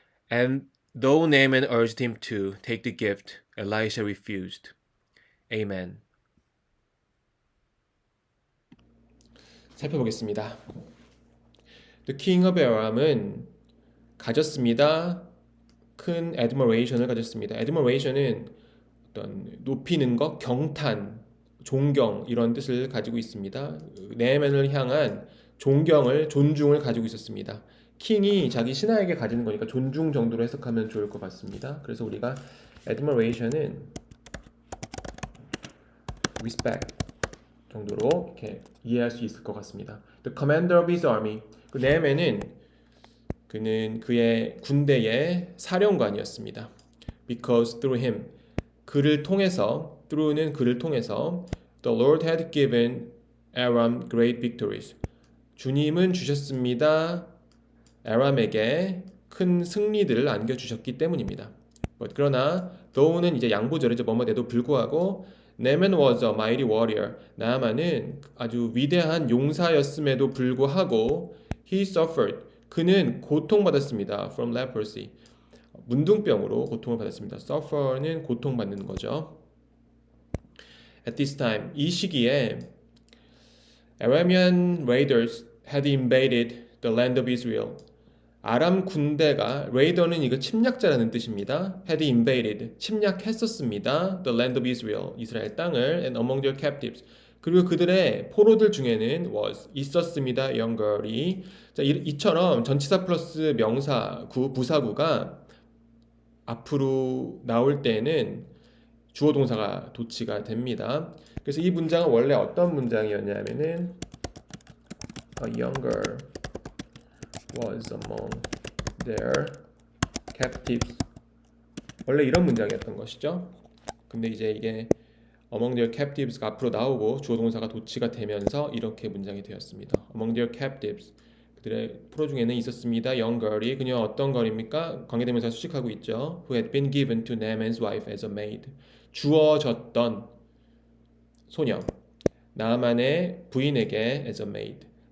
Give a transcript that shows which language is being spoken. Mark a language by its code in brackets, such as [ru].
[en] And though Naaman urged him to take the gift, Elisha refused. Amen. [ko] 살펴보겠습니다. [en] The king of Aram은 [ko] 가졌습니다. 큰 admiration을 가졌습니다. admiration은 어떤 높이는 것, 경탄, 존경 이런 뜻을 가지고 있습니다. 네만을 향한 존경을, 존중을 가지고 있었습니다. 킹이 자기 신하에게 가지는 거니까 존중 정도로 해석하면 좋을 것 같습니다. 그래서 우리가 admiration은 respect 정도로 이렇게 이해할 수 있을 것 같습니다. [en] The commander of his army. [ko] 그 네만은 그는 그의 군대의 사령관이었습니다. [en] Because through him, [ko] 그를 통해서, [en] through는 그를 통해서 The Lord had given Aram great victories. [ko] 주님은 주셨습니다. 아람에게 큰 승리들을 안겨주셨기 때문입니다. 그러나 though는 이제 양보절이죠. 뭐뭐에도 불구하고 [en] Naaman was a mighty warrior. [ko] 나아만은 아주 위대한 용사였음에도 불구하고 [en] he suffered. [ko] 그는 고통받았습니다. [en] From leprosy. [ko] 문둥병으로 고통을 받았습니다. Suffer는 고통받는 거죠. [en] At this time, [ko] 이 시기에 [en] Aramean raiders had invaded the land of Israel. [ko] 아람 군대가 레이더는 이거 침략자라는 뜻입니다. [en] had invaded [ko] 침략했었습니다. [en] the land of Israel [ko] 이스라엘 땅을 [en] and among their captives [ko] 그리고 그들의 포로들 중에는 [en] was [ko] 있었습니다. [en] young girl [ko] 이 자, 이처럼 전치사 플러스 명사 부사구가 앞으로 나올 때는 주어 동사가 도치가 됩니다. 그래서 이 문장은 원래 어떤 문장이었냐면은 [en] a young girl was among their captives. [ko] 원래 이런 문장이었던 것이죠. 근데 이제 이게 [en] among their captives [ko] 가 앞으로 나오고 주어 동사가 도치가 되면서 이렇게 문장이 되었습니다. [en] among their captives. [ko] 그들의 포로 중에는 있었습니다. [en] young girl [ko] 이 그녀 어떤 걸입니까? 관계대명사 수식하고 있죠. [en] who had been given to Naaman's wife as a maid. [ko] 주어졌던 소녀. 나만의 부인에게 [en] as a maid.